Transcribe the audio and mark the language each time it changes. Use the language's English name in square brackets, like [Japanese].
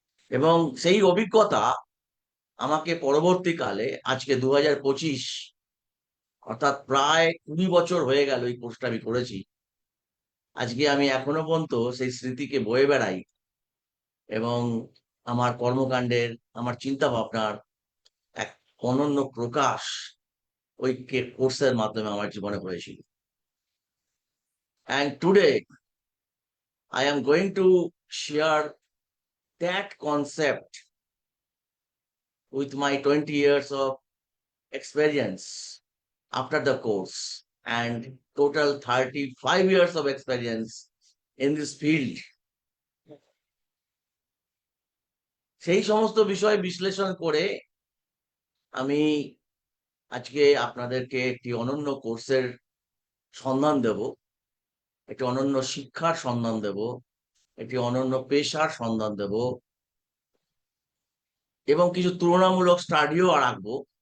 [Bangla] এবং সেই অভিজ্ঞতা আমাকে পরবর্তীকালে, আজকে 2025, অর্থাৎ প্রায় 20 বছর হয়ে গেল এই কোর্সটা আমি করেছি, আজকে আমি এখনো পর্যন্ত সেই স্মৃতিকে বয়ে বেড়াই, এবং আমার কর্মকাণ্ডের, আমার চিন্তা ভাবনার এক অনন্য প্রকাশ ওই কোর্সের মাধ্যমে আমার জীবনে হয়েছিল। [English] And today I am going to share that concept with my 20 years of experience after the course and total 35 years of experience in this field. [Bangla] সেই সমস্ত বিষয় বিশ্লেষণ করে আমি আজকে আপনাদেরকে একটি অনন্য কোর্সের সন্ধান দেব, একটি অনন্য শিক্ষার সন্ধান দেব, একটি অনন্য পেশার সন্ধান দেব, এবং কিছু তুলনামূলক স্টাডিও রাখবো।